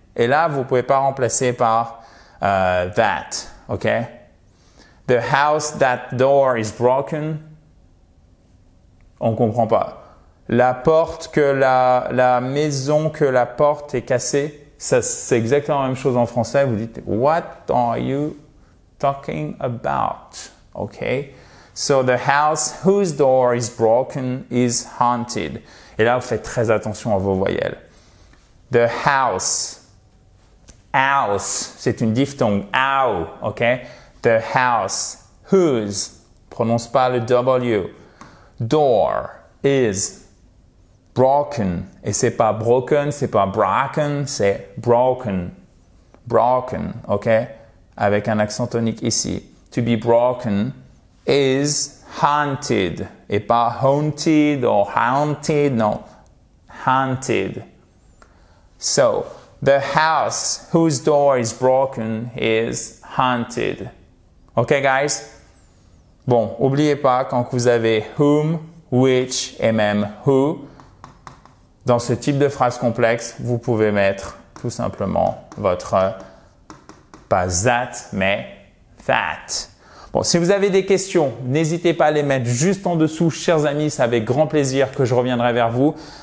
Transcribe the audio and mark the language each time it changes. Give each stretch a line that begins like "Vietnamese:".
French: Et là, vous ne pouvez pas remplacer par that, OK?
English: The house that door is broken,
French: on ne comprend pas. La porte que la maison que la porte est cassée, ça, c'est exactement la même chose en français. Vous dites,
English: what are you talking about? OK? So the house whose door is broken is haunted.
French: Et là, vous faites très attention à vos voyelles.
English: The house.
French: House, c'est une diphtongue. Ow, OK?
English: The house whose,
French: prononce pas le W.
English: Door is broken.
French: Et c'est pas broken, c'est pas bracken, c'est broken. Broken, OK? Avec un accent tonique ici.
English: To be broken is haunted.
French: Et pas haunted or haunted, non. Haunted.
English: So, the house whose door is broken is haunted. OK, guys?
French: Bon, n'oubliez pas, quand vous avez whom, which et même who, dans ce type de phrase complexe, vous pouvez mettre tout simplement votre, pas that, mais that. Bon, si vous avez des questions, n'hésitez pas à les mettre juste en dessous, chers amis, c'est avec grand plaisir que je reviendrai vers vous.